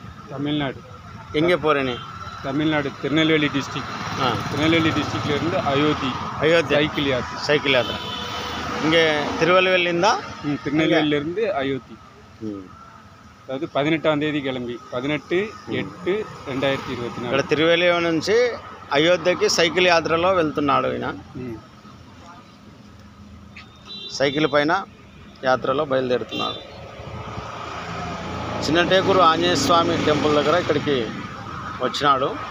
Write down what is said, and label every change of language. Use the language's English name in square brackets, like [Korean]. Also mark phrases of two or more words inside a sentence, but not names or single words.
[Tamil] தமிழ்நாடு. எங்கே போகிறேன்னு? தமிழ்நாடு திருநெல்வேலி டிஸ்ட்ரிக்ட். திருநெல்வேலி டிஸ்ட்ரிக்ட்லேருந்து அயோத்தி சைக்கிள் யாத்திரை. இங்கே திருவள்ளுவரிலிருந்தா? திருநெல்வேலியிலேருந்து அயோத்தி. [Telugu] అదే 18వ తేదీ கிளம்பி 18/8/2024 ఇక్కడ తిరువెల్లివరం నుంచి అయోధ్యకి సైకిల్ యాత్రలో వెళ్తున్నాడు ఈయన. సైకిల్ పైన యాత్రలో బయలుదేరుతున్నాడు. చిన్నటేకూరు ఆంజనేయ స్వామి టెంపుల్ దగ్గర ఇక్కడికి వచ్చినాడు.